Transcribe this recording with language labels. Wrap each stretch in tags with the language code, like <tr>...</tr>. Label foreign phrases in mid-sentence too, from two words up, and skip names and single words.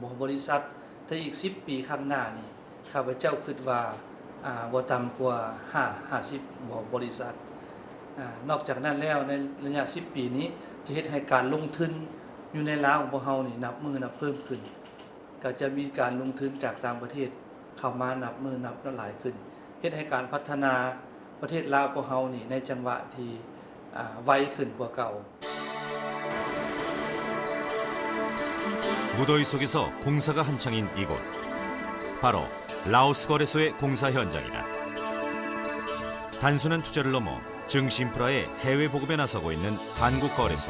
<lo>ໝູ່ບໍລິສັດຖ້າອີກ10 ປີຂ້າງໜ້ານີ້ຂ້າພະເຈົ້າຄິດວ່າບໍ່ຕໍ່າກວ່າ50ໝູ່ບໍລິສັດນອກຈາກນັ້ນແລ້ວໃນໄລຍະ10 ປີນີ້ຈະເຮັດໃຫ້ການລົງທຶນຢູ່ໃນລາວຂອງພວກເຮົານີ້ນັບມື້ນັບເພີ່ມຂຶ້ນກໍຈະມີການລົງທຶນຈາກຕ່າງປະເທດເຂົ້າມານັບມື້ນັບຫຼາຍຂຶ້ນເຮັດໃຫ້ການພັດທະນາປະເທດລາວພວກເຮົານີ້ໃນຈັງຫວະທີ່ໄວຂຶ້ນກວ່າເກົ່າ</lo> <ko>무더위 속에서 공사가 한창인 이곳. 바로 라오스 거래소의 공사 현장이다. 단순한 투자를 넘어 증시인프라의 해외 보급에 나서고 있는 한국거래소.</ko>